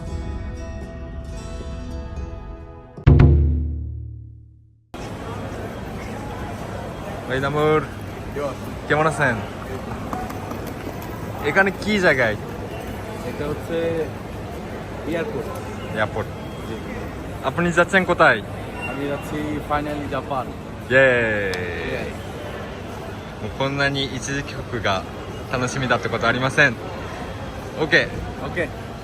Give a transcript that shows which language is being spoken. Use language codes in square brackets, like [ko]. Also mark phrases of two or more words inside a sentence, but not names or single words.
[bn] ভাই নামুর কেমন আছেন? এখানে কি জায়গায়? এটা হচ্ছে এয়ারপোর্ট। এয়ারপোর্ট। আপনি যাচ্ছেন কোথায়? আমি যাচ্ছি ফাইনালি জাপান। [ja] イエーイ。もうこんなに一時帰国が楽しみだってことありません。 OK。 [bn] ওকে।